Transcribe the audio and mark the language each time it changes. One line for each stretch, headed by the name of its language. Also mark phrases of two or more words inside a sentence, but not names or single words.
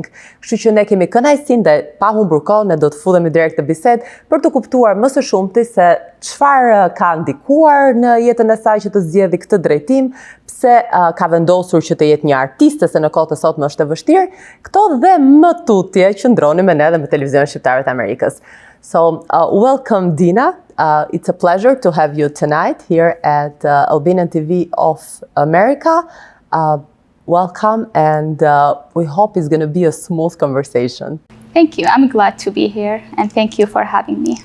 Albanian: Kështu që ne kemi kënaqësinë dhe pa humbur kohë ne do të futemi direkt në bisedë për të kuptuar më së shumti se çfarë ka ndikuar në jetën e saj që të zgjedhë këtë drejtim, pse ka vendosur që të jetë një artiste se në kohët e sotme është e vështirë. Këto dhe më tutje që ndroni me ne dhe me televizionin shqiptar të Amerikës.
English: So, welcome Dina. It's a pleasure to have you tonight here at Albanian TV of America. Welcome, and we hope it's going to be a smooth conversation. Thank you. I'm glad to be here, and thank you for having me.